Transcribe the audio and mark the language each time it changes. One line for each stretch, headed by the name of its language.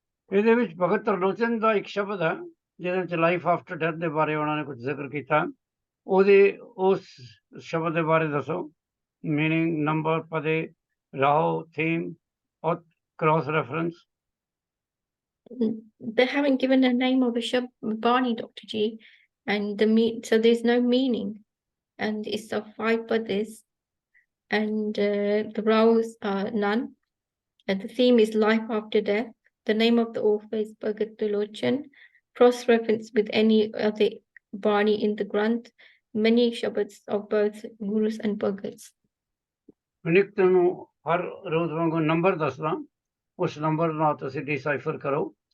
Punjabi: ਇਹਦੇ ਵਿੱਚ ਭਗਤ ਤਰਲੋਚਨ ਦਾ ਇੱਕ ਸ਼ਬਦ ਹੈ ਜਿਹਦੇ ਵਿੱਚ ਲਾਈਫ ਆਫਟਰ ਡੈਥ ਦੇ ਬਾਰੇ ਉਹਨਾਂ ਨੇ ਕੁਝ ਜ਼ਿਕਰ ਕੀਤਾ। ਉਸ ਸ਼ਬਦ ਦੇ ਬਾਰੇ ਦੱਸੋ, ਮੀਨਿੰਗ, ਨੰਬਰ, ਪਦੇ, ਰਾਓ, ਥੀਮ ਔਰ cross reference.
English: They haven't given a name of a Bani, Dr. G, and so there's no meaning, and it's of 5 padas, and the rows are none, and the theme is life after death. The name of the author is Bhagat Tilochan. Cross-reference with any other Bani in the Granth. Many Shabads of both Gurus and Bhagats.
Punjabi: ਨਿਕਤ ਨੂੰ ਹਰ ਰੋਜ਼ ਵਾਂਗੂ number ਦੱਸਦਾ, ਉਸ number ਨਾਲ ਤੁਸੀਂ ਡਿਸਾਈਫਰ ਕਰੋ।